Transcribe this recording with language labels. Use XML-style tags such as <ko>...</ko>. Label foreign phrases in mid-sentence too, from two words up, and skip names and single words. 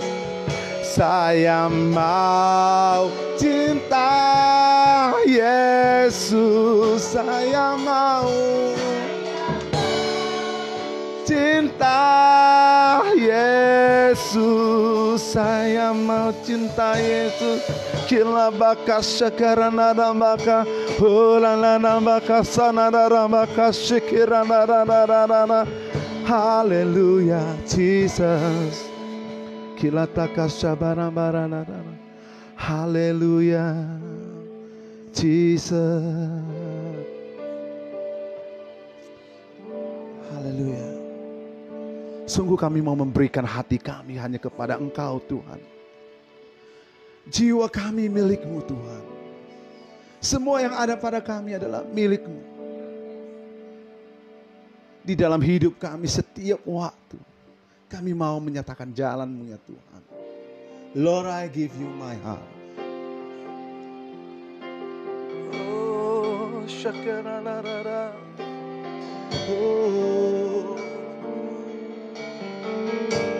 <id>Saya mau cinta Yesus. Saya mau cinta Yesus. Saya mau cinta Yesus. Kila baka syakarana baka hulana baka sanara baka syikirana.</id> <en>Hallelujah, Jesus. Kila takasabara barana. Hallelujah, Jesus.</en> <id>Haleluya. Sungguh kami mau memberikan hati kami hanya kepada Engkau Tuhan. Jiwa kami milik-Mu Tuhan. Semua yang ada pada kami adalah milik-Mu. Di dalam hidup kami setiap waktu, kami mau menyatakan jalan-Mu ya Tuhan.</id> <en>Lord, I give you my heart. Oh, syakararara. Oh.</en>